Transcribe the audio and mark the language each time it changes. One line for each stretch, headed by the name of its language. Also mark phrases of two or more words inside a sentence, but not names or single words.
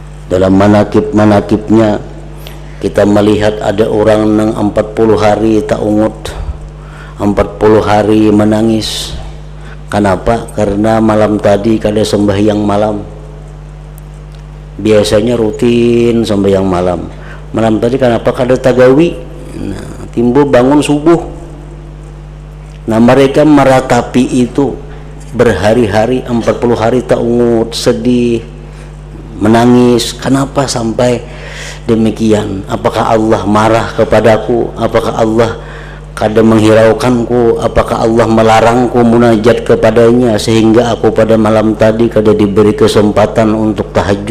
Indonesian: Dalam manakib-manakibnya kita melihat ada orang nang 40 hari tak ungut, 40 hari menangis. Kenapa? Karena malam tadi kada sembahyang malam. Biasanya rutin sembahyang malam. Malam tadi kenapa kada tagawi? Nah, timbul bangun subuh. Nah, mereka meratapi itu berhari-hari, 40 hari tak ungut, sedih, menangis. Kenapa sampai demikian? Apakah Allah marah kepadaku? Apakah Allah kada menghiraukanku? Apakah Allah melarangku munajat kepadanya sehingga aku pada malam tadi kada diberi kesempatan untuk tahajud?